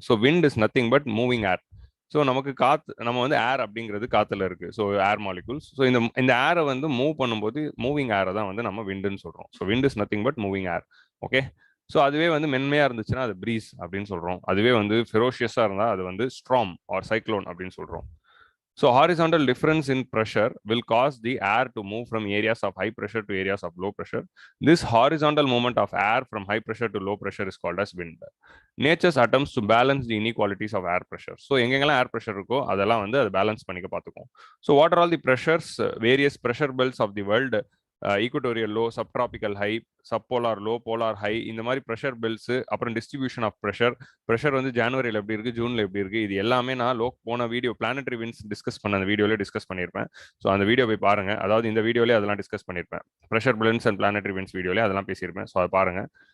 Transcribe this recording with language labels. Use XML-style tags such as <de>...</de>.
<en>So wind is nothing but moving air.</en> <ta>So நமக்கு காற்று, நம்ம வந்து ஏர் அப்படிங்கிறது காற்றுல இருக்கு. So air molecules. ஸோ இந்த ஏரை வந்து மூவ் பண்ணும்போது மூவிங் ஏரை தான் வந்து நம்ம விண்டுன்னு சொல்கிறோம்.</ta> <en>So wind is nothing but moving air.</en> <ta>Okay, so அதுவே வந்து மென்மையாக இருந்துச்சுன்னா அது ப்ரீஸ் அப்படின்னு சொல்கிறோம். அதுவே வந்து ஃபெரோஷியஸாக இருந்தால் அது வந்து ஸ்ட்ராம் ஆர் சைக்ளோன் அப்படின்னு சொல்கிறோம்.</ta> <en>So horizontal difference in pressure will cause the air to move from areas of high pressure to areas of low pressure. This horizontal movement of air from high pressure to low pressure is called as wind. Nature's attempts to balance the inequalities of air pressure.</en> <ta>So எங்கெங்கெல்லாம் air pressure இருக்கோ அதெல்லாம் வந்து அதை balance பண்ணிக்க பார்த்துக்கும்.</ta> <en>So what are all the pressures? Various pressure belts of the world.</en> <ta>Equatorial low, subtropical high, subpolar low, polar high, இந்த மாதிரி pressure belts. அப்புறம் டிஸ்ட்ரிபியூஷன் ஆஃப் ப்ரெஷர் வந்து ஜனவரியில் எப்படி இருக்கு, ஜூன்ல எப்படி இருக்கு, இது எல்லாமே நான் போன வீடியோ பிளானட்டரி விண்ட்ஸ் டிஸ்கஸ் பண்ண அந்த வீடியோல டிஸ்கஸ் பண்ணியிருப்பேன். ஸோ அந்த வீடியோ போய் பாருங்க. அதாவது இந்த வீடியோலே அதெல்லாம் டிஸ்கஸ் பண்ணியிருப்பேன். Pressure belts and planetary winds வீடியோலே அதெல்லாம் பேசியிருப்பேன். ஸோ அதை பாருங்க.</ta>